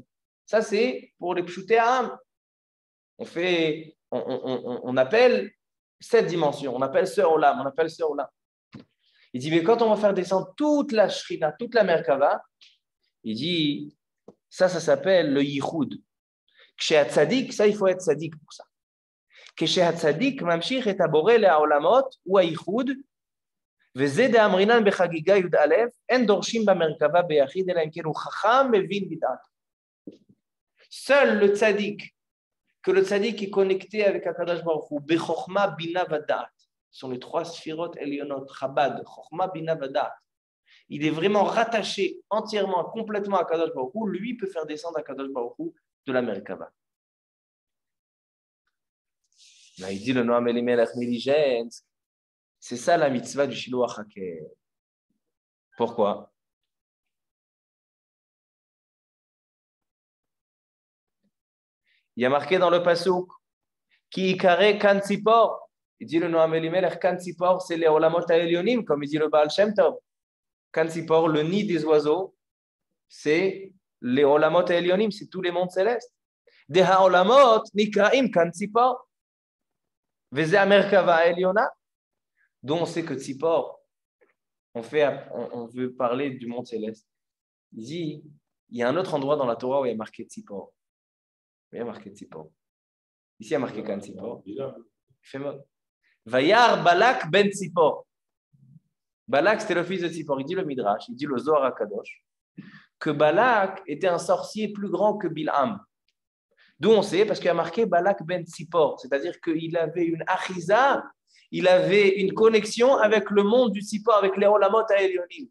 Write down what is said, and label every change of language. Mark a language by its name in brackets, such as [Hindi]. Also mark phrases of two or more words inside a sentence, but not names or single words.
[French] Ça, c'est pour les [Hebrew] פשוטי העם. [French] On appelle cette dimension, on appelle ce Olam, Il dit, mais quand on va faire descendre toute la Shrina, toute la merkava, il dit, ça s'appelle le Yichud. [Hebrew] כשצדיק, [French] ça, il faut être Tzadik pour ça. [Hebrew] כשצדיק ממשיך את הבורא לעולמות ויחוד, וזה דאמרינן בחגיגה י"א, אין דורשים במרכבה ביחיד, אלא אם כן הוא חכם מבין בדעתו. [French] Seul le tzaddik, que le tzaddik est connecté avec [Hebrew] הקדוש ברוך הוא, בחכמה בינה ודעת, [French] sont les trois [Hebrew] ספירות עליונות, חב"ד חכמה בינה ודעת. [French] Il est vraiment rattaché entièrement, complètement à [Hebrew] הקדוש ברוך הוא, [French] lui peut faire descendre [Hebrew] הקדוש ברוך הוא [French] de la merkava. Là, il dit le Noam Elimelech Milijensk, C'est ça la mitzvah du [Hebrew] שילוח הקן. [French] Pourquoi? Il y a marqué dans le Pasuk, [Hebrew] כי יקרא קן צפור. [French] Il dit le Noam Elimelech, [Hebrew] קן צפור, [French] c'est les [Hebrew] עולמות העליונים, [French] comme il dit le Baal Shem Tov. [Hebrew] קן צפור, [French] le nid des oiseaux, c'est les [Hebrew] עולמות העליונים, [French] c'est tous les mondes célestes. [Hebrew] דהעולמות נקראים קן צפור. וזה המרכבה העליונה. [French] Dont on sait que tzipor, on veut parler du monde céleste. Il dit, il y a un autre endroit dans la Torah où il y a marqué tzipor. Il y a marqué tzipor. Ici, il y a marqué kan tzipor. [Hebrew] וירא בלק בן צפור. [French] Balak, c'était le fils de Tzipor. Il dit le Midrash, il dit le Zohar HaKadosh, que Balak était un sorcier plus grand que Bilham. D'où on sait, parce qu'il y a marqué Balak ben Tzipor, c'est-à-dire qu'il avait une achiza, il avait une connexion avec le monde du Tzipor, avec les [Hebrew] עולמות העליונים.